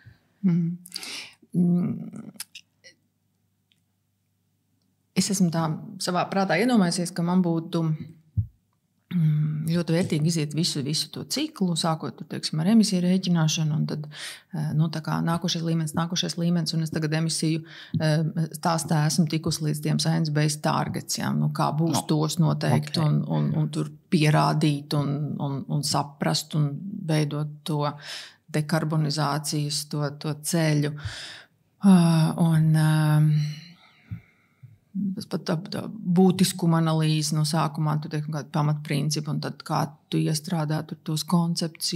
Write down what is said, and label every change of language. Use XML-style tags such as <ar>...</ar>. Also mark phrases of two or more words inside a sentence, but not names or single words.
<lv>Es esmu tā savā prātā iedomājusies, ka man būtu ļoti vērtīgi iziet visu to ciklu, sākot ar emisiju rēķināšanu, un tad tā kā nākošais līmenis, un es tagad emisiju stāstā esmu tikusi līdz tiem</lv> <en>science-based targets,</en> <lv>kā būs tos noteikt, okay. un tur pierādīt, un saprast, un veidot to dekarbonizācijas, to ceļu. Pat būtiskuma analīze no sākumā, tu teiksi, kādu pamatprincipu, un tad kā tu iestrādā tur tos konceptus</lv>